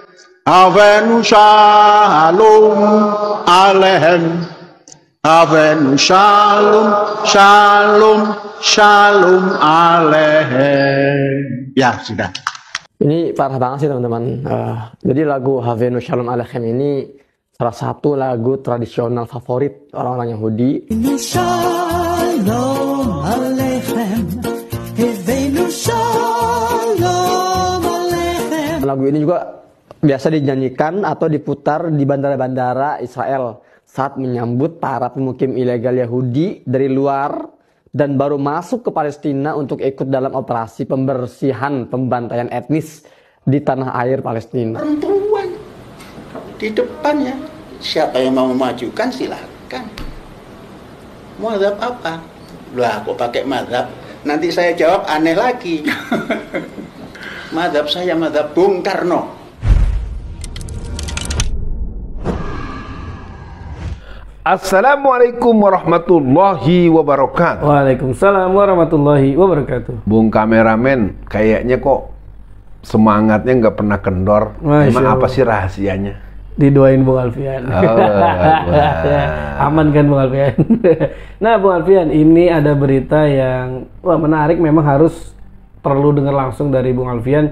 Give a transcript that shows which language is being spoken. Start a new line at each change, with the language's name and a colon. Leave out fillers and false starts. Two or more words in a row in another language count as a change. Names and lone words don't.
Hebrew: אבינו שלום עליכם. אבינו שלום, שלום, שלום עליכם.
Indonesian: Ya, sudah. Ini parah banget sih teman-teman. Jadi lagu Avenu shalom aleichem ini salah satu lagu tradisional favorit orang-orang Yahudi.
Hebrew: שלום עליכם. אבינו שלום עליכם.
Indonesian: Lagu ini juga biasa dinyanyikan atau diputar di bandara-bandara Israel saat menyambut para pemukim ilegal Yahudi dari luar dan baru masuk ke Palestina untuk ikut dalam operasi pembersihan pembantaian etnis di tanah air Palestina. Perempuan di depannya, siapa yang mau memajukan silahkan. Mazhab apa? Lah kok pakai mazhab? Nanti saya jawab aneh lagi. Mazhab saya mazhab Bung Karno.
Arabic: السلام عليكم ورحمة الله وبركاته. وعليكم السلام ورحمة الله وبركاته.
Indonesian: Bung kameramen, kayaknya kok semangatnya nggak pernah kendor. Emang apa sih rahasianya? Didoain Bung Alfian. Aman kan Bung Alfian? Nah Bung Alfian, ini ada berita yang menarik, memang harus perlu dengar langsung dari Bung Alfian.